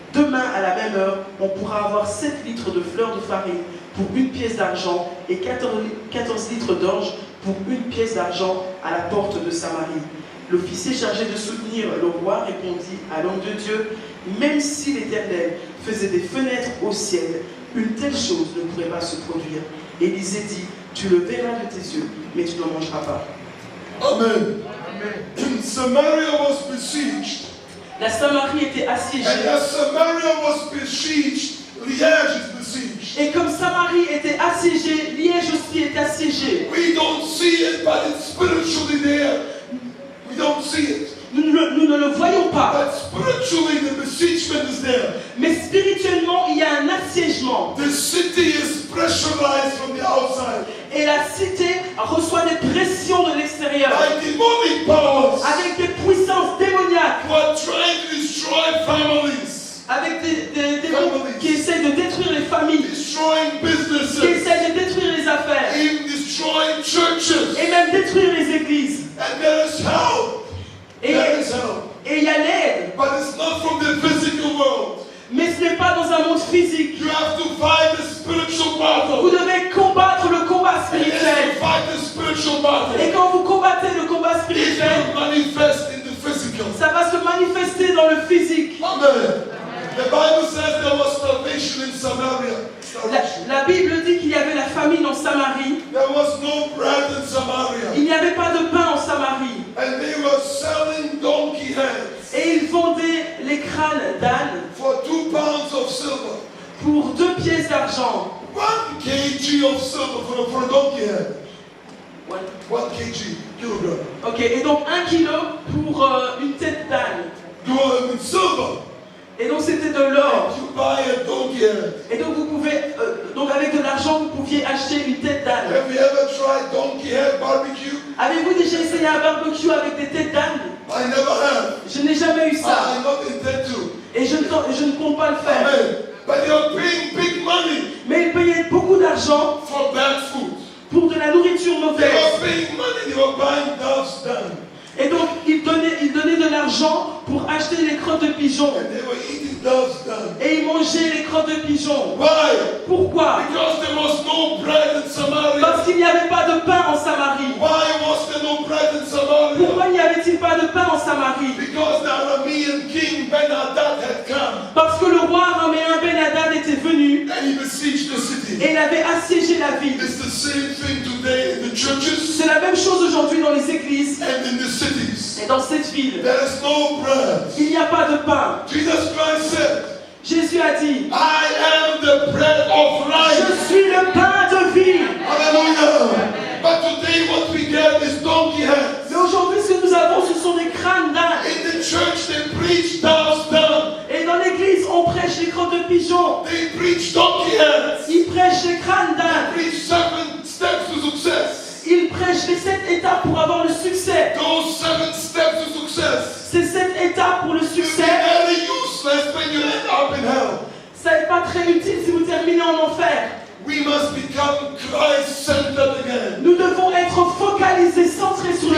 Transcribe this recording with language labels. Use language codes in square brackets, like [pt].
[fr] Demain, à la même heure, on pourra avoir 7 litres de fleurs de farine pour 1 pièce d'argent et 14 litres d'orge pour 1 pièce d'argent à la porte de Samarie. » L'officier chargé de soutenir le roi répondit à l'homme de Dieu, « Même si l'Éternel faisait des fenêtres au ciel, une telle chose ne pourrait pas se produire. » Élisée dit, « Tu le verras de tes yeux, mais tu n'en mangeras pas. » [en] Amen. Samaria was besieged. [fr] La Samarie était assiégée. [en] And as Samaria was besieged, Liège is besieged. [fr] Et comme Samarie était assiégée, Liège aussi est assiégée. [en] We don't see it, but it's spiritually there. We don't see it. [fr] Nous ne le voyons pas. [en] But spiritually, the besiegement is there. [fr] Mais spirituellement, il y a un assiégement. [en] The city is pressurized from the outside. [fr] Et la cité reçoit des pressions de l'extérieur. [en] By demonic powers. [fr] Avec des puissances démoniaques. [en] Who are trying to destroy families. [fr] Avec des démons qui essayent de détruire les familles. [en] Destroying [fr] Qui [en] businesses. [fr] essayent de détruire les affaires. [en] Even destroying churches. [fr] Et même détruire les églises. [en] And there is help. There is help. [fr] Et il y a l'aide. [en] But it's not from the physical world. [fr] Mais ce n'est pas dans un monde physique. [en] You have to fight the spiritual battle. [fr] Vous devez combattre le combat [en] And as you [fr] spirituel. [en] fight the spiritual battle, [fr] Et quand vous combattez le combat [en] it [fr] spirituel, [en] will manifest in the physical. [fr] ça va se manifester dans le physique. [en] Amen. The Bible says there was starvation in Samaria. Starvation. [fr] La Bible dit qu'il y avait la famine en Samarie. [en] There was no bread in Samaria. [fr] Il n'y avait pas de pain en Samarie. [en] And they were selling donkey heads [fr] Et ils vendaient les crânes d'âne [en] for 2 pounds of silver. [fr] pour 2 pièces d'argent. [en] 1 kg of silver for a donkey head. 1 kg, kilogram. [fr] Ok, et donc 1 kilo pour une tête d'âne. [en] Silver. [fr] Et donc c'était de l'or. [en] You buy a donkey head. [fr] Et donc vous pouvez, donc avec de l'argent, vous pouviez acheter une tête d'âne. [en] Have you ever tried donkey head barbecue? [fr] Avez-vous déjà essayé un barbecue avec des têtes d'âne? [en] I never have. [fr] Je n'ai jamais eu ça. [en] I not intend to. [fr] Et je ne compte pas le faire. [en] Amen. But they are paying big money [fr] Mais ils payaient beaucoup d'argent [en] for bad food. [fr] pour de la nourriture [en] They [fr] mauvaise. [en] were paying money. They were buying doves down. [fr] Et donc ils donnaient de l'argent pour acheter les crottes de pigeons. [en] And they were eating doves down. [fr] Et ils mangeaient les crottes de pigeons. [en] Why? [fr] Pourquoi? [en] Because there was no bread in Samaria. [fr] Parce qu'il n'y avait pas de pain en Samarie. [en] Why was there no bread in Samaria? [fr] Pourquoi n'y avait-il pas de pain en Samarie? [en] Because the Aramean king Ben-Hadad had come [fr] Parce que le roi araméen Ben-Hadad était venu [en] and he besieged the city. [fr] et il avait assiégé la ville. [en] It's the same thing today in the churches [fr] C'est la même chose aujourd'hui dans les églises [en] and in the cities. [fr] et dans cette ville. [en] There is no bread. [fr] Il n'y a pas de pain. [en] Jesus Christ said, [fr] Jésus a dit, [en] I am the bread of life. [fr] je suis le pain de vie. [en] Hallelujah. But today what we get is donkey heads. [fr] Mais aujourd'hui, ce que nous avons, ce sont des crânes d'âne. [en] In the church they preach doves down. [fr] Et dans l'église, on prêche les crottes de pigeons. [en] They preach donkey heads. [fr] Ils prêchent les crânes d'âne. [en] They preach 7 steps to success. [fr] Ils prêchent les 7 étapes pour avoir le succès. [en] Those 7 steps to success [fr] Ces 7 étapes pour le [en] will be [fr] succès, [en] very useless when you end up in hell. [fr] ça n'est pas très utile si vous terminez en enfer. [en] We must become Christ-centered again. [fr] Nous devons être focalisés, centrés sur le